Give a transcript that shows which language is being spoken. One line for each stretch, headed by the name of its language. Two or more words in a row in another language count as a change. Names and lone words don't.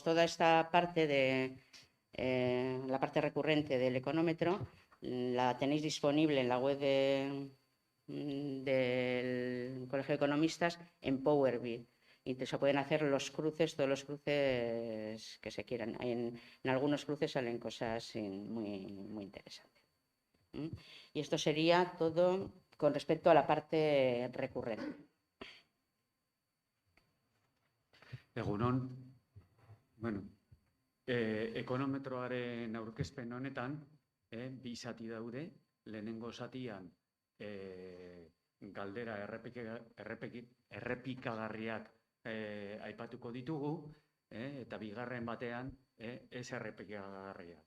Spanish: Toda esta parte la parte recurrente del económetro la tenéis disponible en la web del Colegio de Economistas en Power BI. Y se pueden hacer todos los cruces que se quieran. En algunos cruces salen cosas muy, muy interesantes. Y esto sería todo con respecto a la parte recurrente.
Basque: Egunon, bueno, ekonometroaren aurkezpen honetan, bi zati daude, lehenengo zatian galdera errepikagarriak aipatuko ditugu, eta bigarren batean ez errepikagarriak.